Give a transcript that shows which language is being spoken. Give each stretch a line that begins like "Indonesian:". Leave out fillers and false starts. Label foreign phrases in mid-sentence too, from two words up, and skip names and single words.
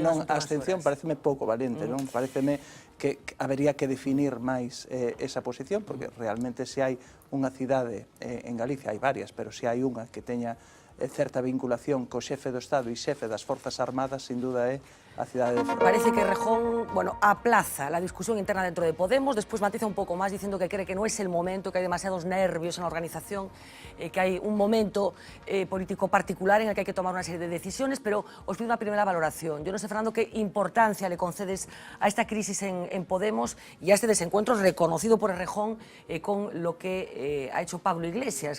Galician: senón a abstención pareceme pouco valente, non? Pareceme que habería que definir máis esa posición, porque realmente se hai unha cidade en Galicia, hai varias, pero se hai unha que teña certa vinculación co xefe do Estado e xefe das Forzas Armadas,
Spanish: sin duda
Galician: é a cidade de Ferrol.
Spanish: Parece que Rejón, bueno, aplaza la discusión interna dentro de Podemos, después matiza un poco más diciendo que cree que no es el momento, que hay demasiados nervios en la organización, que hay un momento político particular en el que hay que tomar una serie de decisiones, pero os pido una primera valoración. Yo no sé, Fernando, qué importancia le concedes a esta crisis en Podemos y a este desencuentro reconocido por Rejón con lo que ha hecho Pablo Iglesias.